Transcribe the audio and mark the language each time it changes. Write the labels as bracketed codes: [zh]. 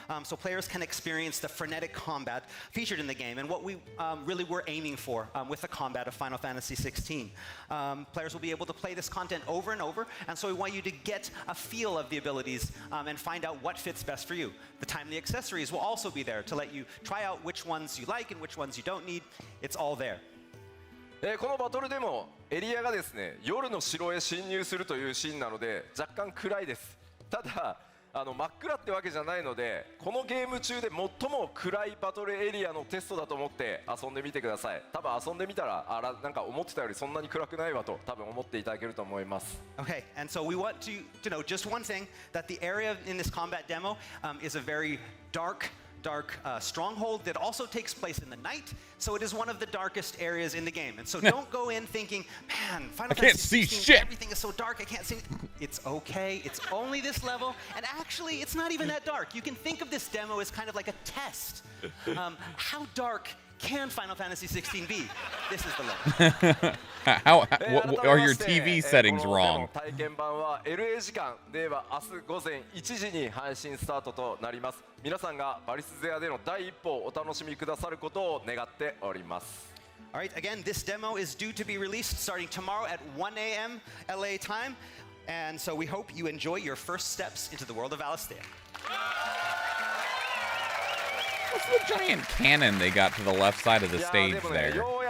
[en] So players can experience the frenetic combat featured in the game and what we really were aiming for with the combat of Final Fantasy XVI. Players will be able to play this content over and over, and so we want you to get a feel of the abilities and find out what fits best for you. The timely accessories will also be there to let you try out which ones you like and which ones you don't need. It's all there. [ja] このバトルでもエリアがですね夜の城へ侵入するというシーンなので若干暗いです。ただ真っ暗ってわけじゃないのでこのゲーム中で最も暗いバトルエリアのテストだと思って遊んでみてください。多分遊んでみたらなんか思ってたよりそんなに暗くないわと多分思っていただけると思います。 [en] Okay, and so we want to know just one thing, that the area in this combat demo is a very dark stronghold that also takes place in the night, so it is one of the darkest areas in the game. And so don't go in thinking, man, Final Fantasy 16, everything is so dark, I can't see. It's okay, it's only this level, and actually it's not even that dark. You can think of this demo as kind of like a test. How dark can Final Fantasy 16 be? This is the level. What are your TV settings wrong? [ja] 体験版は LA 時間では明日午前1時に配信スタートとなります。皆さんがバリスゼアでの第一歩をお楽しみくださることを願っております。 [en] All right, again, this demo is due to be released starting tomorrow at 1 a.m. LA time, and so we hope you enjoy your first steps into the world of Alistair. What's the giant cannon they got to the left side of the stage there?